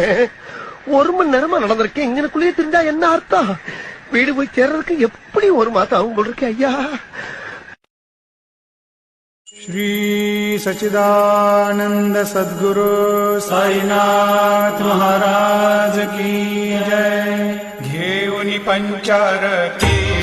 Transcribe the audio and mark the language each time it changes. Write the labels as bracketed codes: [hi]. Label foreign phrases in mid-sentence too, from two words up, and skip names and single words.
[ta] ஒரு மணி நேரமா நடந்திருக்கேன். இங்கனுக்குள்ளேயே தெரிஞ்சா என்ன அர்த்தம்? வீடு போய் சேர்றதுக்கு எப்படி ஒரு மாசம் ஆகும் போல இருக்கு ஐயா. [hi] श्री सच्चिदानंद सद्गुरु साईनाथ महाराज की जय. [mr] घेऊनी पंचारती